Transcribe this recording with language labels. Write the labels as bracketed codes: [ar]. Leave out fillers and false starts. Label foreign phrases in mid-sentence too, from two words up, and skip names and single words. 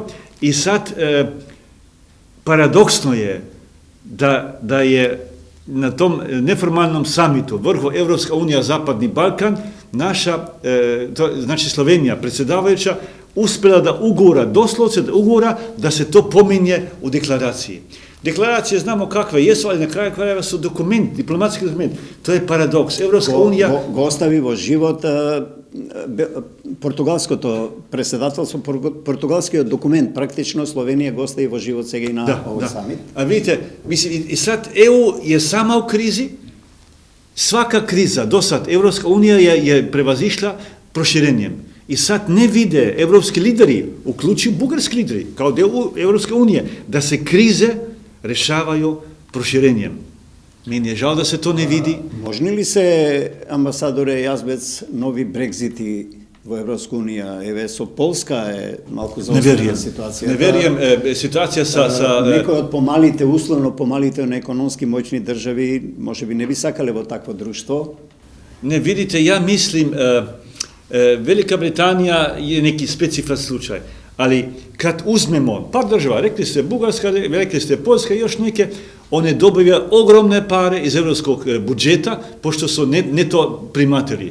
[sr] I sad, paradoksno je da je na tom neformalnom samitu vrhu Evropska unija, Zapadni Balkan, naša, znači Slovenija, predsjedavajuća, uspjela da ugura, doslovce da ugura, da se to pominje u deklaraciji. Deklaracije znamo kakve jesu, ali na kraju krajeva su dokument, diplomatski dokument. To je paradoks. Evropska unija... [mk] Го остави во живот португалското председателство, португалскиот документ, практично Словенија го остави во живот сега и на овој самит. [sr] А видите, и сад ЕУ je sama u krizi, svaka kriza do sad, Evropska unija je prevazishla proširenjem. I sad ne vide evropski lideri, uključuju bugarski lideri, kao deo Evropske unije, da se krize rešavaju proširenjem. Meni je žao da se to ne vidi. [mk] Можни ли се, ambasadore Јазбец, нови Брекзити во Европска унија? Еве, со Полска е малку заострена ситуација. [sr] Не веруjem, ситуација sa... [mk] Некои од помалите, условно помалите на економски моćни држави, може би не би сакале во такво друштво? [sr] Не, видите, ja mislim, Velika Britanija je neki specifičan slučaj, ali kad uzmemo par država, rekli ste Bugarska, rekli ste Poljska i još neke, one dobivaju ogromne pare iz evropskog budžeta, pošto su neto primateri.